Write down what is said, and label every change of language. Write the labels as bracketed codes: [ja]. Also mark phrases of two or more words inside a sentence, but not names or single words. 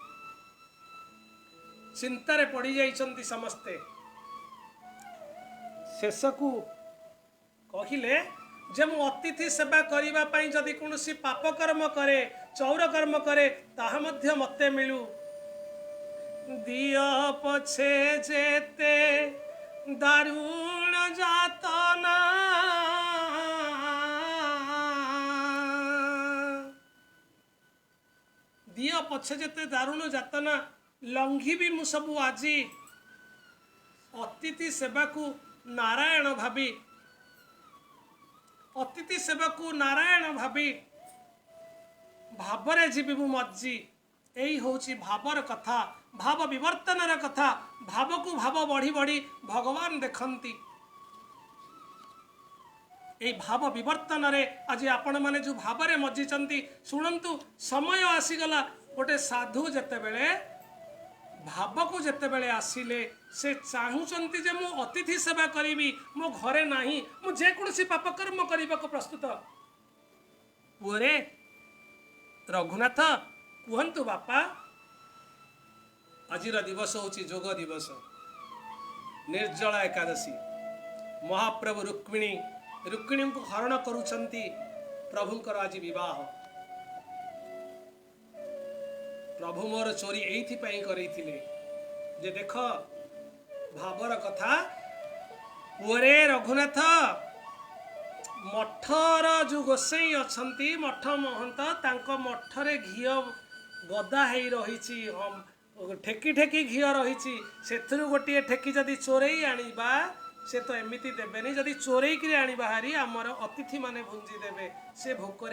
[or] ଚିନ୍ତାରେ ପଡ଼ି ଯାଇଛନ୍ତି ସମସ୍ତେ। ଶେଷକୁ କହିଲେ ଯେ ମୁଁ ଅତିଥି ସେବା କରିବା ପାଇଁ ଯଦି କୌଣସି ପାପ କର୍ମ କରେ, ଚୋର କର୍ମ କରେ, ତାହା ମଧ୍ୟ ମତେ ମିଳୁ। ଦିଅ ପଛେ ଯେତେ ଦାରୁଣ ଯାତନା, ଦିଅ ପଛେ ଯେତେ ଦାରୁଣ ଯାତନା, ଲଙ୍ଘି ଭି ମୁଁ ସବୁ ଆଜି। ଅତିଥି ସେବାକୁ ନାରାୟଣ ଭାବି, ଅତିଥି ସେବାକୁ ନାରାୟଣ ଭାବି ଭାବରେ ଜୀବି ମୁଁ ମଜ୍ଜି। ଏହି ହେଉଛି ଭାବର କଥା, ଭାବ ବିବର୍ତ୍ତନର କଥା। ଭାବକୁ ଭାବ ବଢ଼ି ବଢ଼ି ଭଗବାନ ଦେଖନ୍ତି। ଏ ଭାବ ବିବର୍ତ୍ତନରେ ଆଜି ଆପଣ ମାନେ ଯେ ଭାବରେ ମଜ୍ଜିଛନ୍ତି, ଶୁଣନ୍ତୁ ସମୟ ଆସିଗଲା। ଗୋଟେ ସାଧୁ ଯେତେ ବେଳେ ଭାବକୁ ଯେତେ ବେଳେ ଆସିଲେ, ସେ ଚାହୁଁଛନ୍ତି ଯେ ମୁଁ ଅତିଥି ସେବା କରିବି, ମୋ ଘରେ ନାହିଁ, ମୁଁ ଯେ କୌଣସି ପାପ କର୍ମ କରିବାକୁ ପ୍ରସ୍ତୁତ। ପୁରେ ରଘୁନାଥ କହନ୍ତୁ ବାପା, ଆଜି ଦିବସ ହେଉଛି ଯୋଗ ଦିବସ, ନିର୍ଜଳା ଏକାଦଶୀ। ମହାପ୍ରଭୁ ରୁକ୍ମିଣୀକୁ ହରଣ କରୁଛନ୍ତି। ପ୍ରଭୁଙ୍କର ଆଜି ବିବାହ। ପ୍ରଭୁ ମୋର ଚୋରି ଏଥି ପାଇଁ କରିଥିଲେ ଯେ ଦେଖ ଭାବର କଥା। ପୁରେ ରଘୁନାଥ ମଠର ଯେ ଗୋସାଇଁ ଅଛନ୍ତି ମଠ ମହନ୍ତ ତାଙ୍କ ମଠରେ ଘିଅ ଗଦା ହୋଇ ରହିଛି ଠେକି ଠେକି ଘିଅ ରହିଛି ସେଥିରୁ ଗୋଟେ ଠେକି ଯଦି ଚୋରାଇ ଆଣିବା ସେ ତ ଏମିତି ଦେବେନି ଯଦି ଚୋରାଇ କରି ଆଣିବା ହାରି ହମର ଅତିଥି ମାନେ ଭୁଞ୍ଜି ଦେବେ ସେ ଭୋକରେ